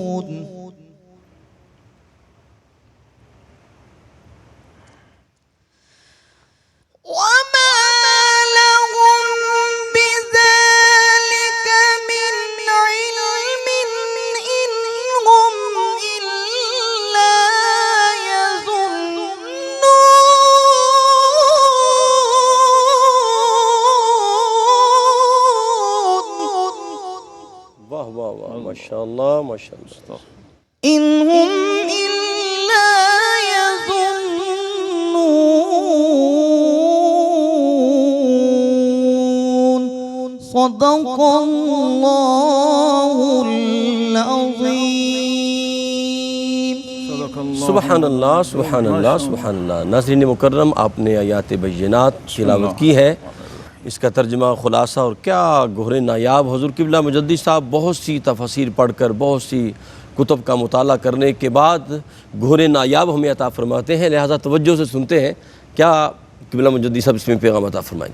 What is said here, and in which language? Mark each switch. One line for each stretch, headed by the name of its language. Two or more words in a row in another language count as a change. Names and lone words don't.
Arabic: وما لهم بذلك من علم إن هم إلا يظنون.
Urdu: واہ واہ واہ،
Arabic: ماشاء اللہ ماشاء اللہ. إن هم إلا يظنون. صدق الله العظيم. سبحان اللہ سبحان اللہ سبحان اللہ.
Urdu: ناظرین مکرم، آپ نے آیات بینات تلاوت کی ہے، اس کا ترجمہ خلاصہ اور کیا گہرے نایاب. حضور قبلہ مجدد صاحب بہت سی تفاسیر پڑھ کر، بہت سی کتب کا مطالعہ کرنے کے بعد گہرے نایاب ہمیں عطا فرماتے ہیں، لہٰذا توجہ سے سنتے ہیں کیا قبلہ مجدد صاحب اس میں پیغام عطا فرمائیں گے.